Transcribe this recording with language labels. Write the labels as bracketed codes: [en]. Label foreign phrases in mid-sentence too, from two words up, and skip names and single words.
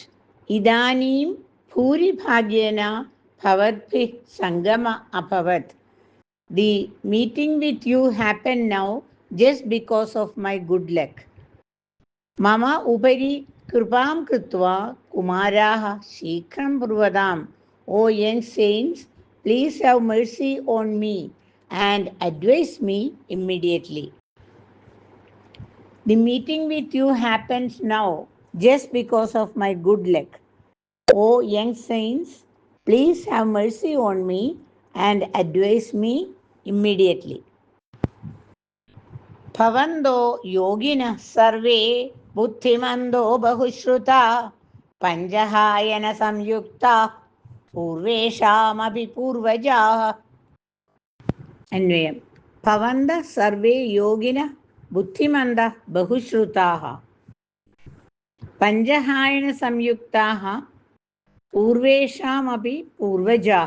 [sa] ഇദാനീം ഭൂരിഭാഗ്യേന ഭവദ്ഭി സംഗമ അഭവത്. [en] The meeting with you happen now just because of my good luck. [sa] മമ ഉപരി കൃപാം കൃത്വാ കുമാരാഹ ശീഘ്രം ബ്രുവതാം. [en] O young saints, please have mercy on me and advise me immediately. The meeting with you happens now just because of my good luck. O young saints, please have mercy on me and advise me immediately. [sa] Bhavando yogina sarve buddhimando bahushruta panjahayana samyukta പൂർവേഷാമപി പൂർവജാഃ. [ml] അന്വയം. [sa] ഭവന്ത സർവേ യോഗിന ബുദ്ധിമന്ത ബഹുശ്രുതാഃ പഞ്ചഹായന സംയുക്താഃ പൂർവേഷാമപി പൂർവജാഃ.